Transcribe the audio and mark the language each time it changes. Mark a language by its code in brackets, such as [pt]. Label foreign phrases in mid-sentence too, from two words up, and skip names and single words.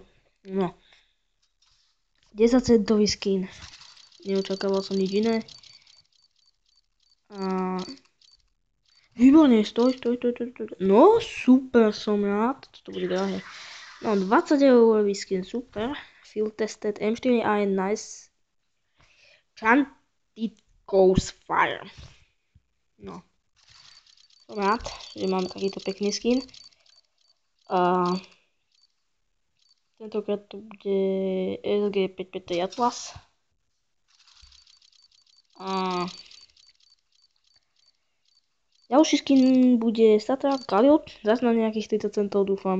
[sk] No. 10 centový skin. Neočakával som nič iné. A... Výborne, stoj. No, super, som rád. Toto bude drahé. No, 20 eurový skin, super. [en] Field tested [sk] M4A nice. Chanted Ghost Fire. No. Som rád, že mám takýto pekný skin. A tentokrát to bude SG553 Atlas. A ďalší skin bude Satra Kaliot, zase na nejakých 30 centov dúfam.